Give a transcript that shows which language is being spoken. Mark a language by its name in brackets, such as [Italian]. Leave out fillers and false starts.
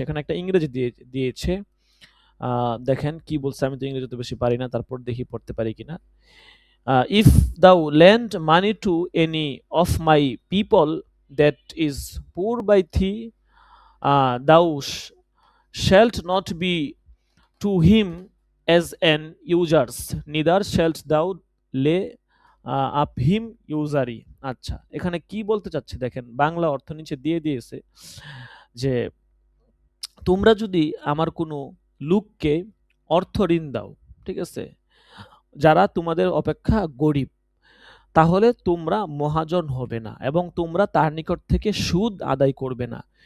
[Bangla] এখানে একটা ইংরেজি দিয়েছে। দেখেন কি বলছে, আমি তো ইংরেজি তো বেশি পারি না, তারপর দেখি পড়তে পারি কিনা। [English] If thou lend money to any of my people that is poor by thee, thou shalt not be to him as an usurers, neither shalt thou lay up him usury. [Bangla] আচ্ছা, এখানে কি বলতে চাচ্ছে দেখেন, বাংলা অর্থ নিচে দিয়ে দিয়েছে যে তোমরা যদি আমার কোনো লোককে অর্থ ঋণ দাও, ঠিক আছে, যারা তোমাদের অপেক্ষা গরিব, তাহলে তোমরা মহাজন হবে না এবং তোমরা তার নিকট থেকে সুদ আদায় করবে না।